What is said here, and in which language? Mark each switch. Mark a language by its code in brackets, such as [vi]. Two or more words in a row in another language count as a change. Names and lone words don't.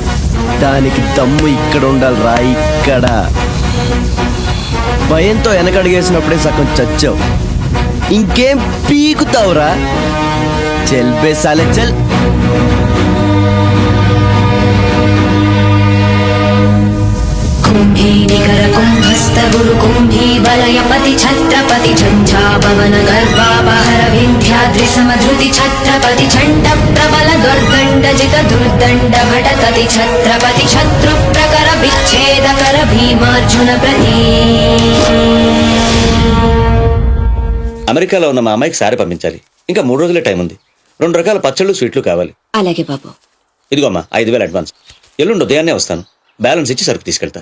[te] దానికి దమ్ము ఇక్కడ ఉండాలి రా, ఇక్కడ. భయంతో వెనకడిగేసినప్పుడే సగం చచ్చావు. ఇంకేం పీకుతావురా? [hi] चल बे साले चल. [bra] कुंभी निकर कुंभस्थ गुरु कुंभी वलयपति छत्रपति झंझापवन गर्भापहर विंध्याद्रि समधृति छत्रपति छंड प्रबल दुर्दंड जित दुर्दंड भटकति छत्रपति शत्रु प्रकर विच्छेद कर भीमार्जुन प्रति. [te] అమెరికాలో ఉన్న మా అమ్మాయికి సారీ పంపించాలి. ఇంకా 3 రోజులే టైం ఉంది. 2 రకాల పచ్చళ్ళు, స్వీట్లు కావాలి. అలాగే బాబు. ఇదిగో అమ్మా 5,000 అడ్వాన్స్. ఎల్లుండి ఉదయాన్నే వస్తాను. బ్యాలెన్స్ ఇచ్చి సరుకు తీసుకెళ్తా.